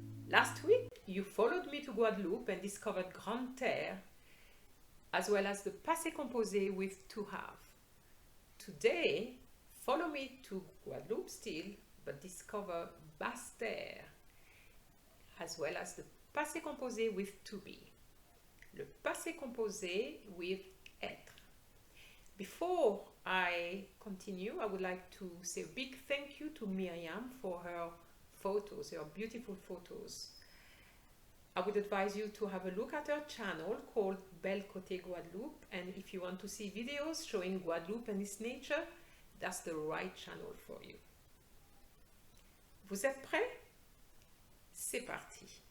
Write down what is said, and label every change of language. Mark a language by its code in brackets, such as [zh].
[en] Last week you followed me to Guadeloupe and discovered Grande-Terre as well as the Passé composé with to have. Today, follow me to Guadeloupe still, but discover Basse-Terre as well as the Passé composé with to be. Le Passé composé with être. Before I continue, I would like to say a big thank you to Miriam for her photos, her beautiful photos. I would advise you to have a look at her channel called Belle Côté Guadeloupe, and if you want to see videos showing Guadeloupe and its nature, that's the right channel for you. [fr] Vous êtes prêts? C'est parti!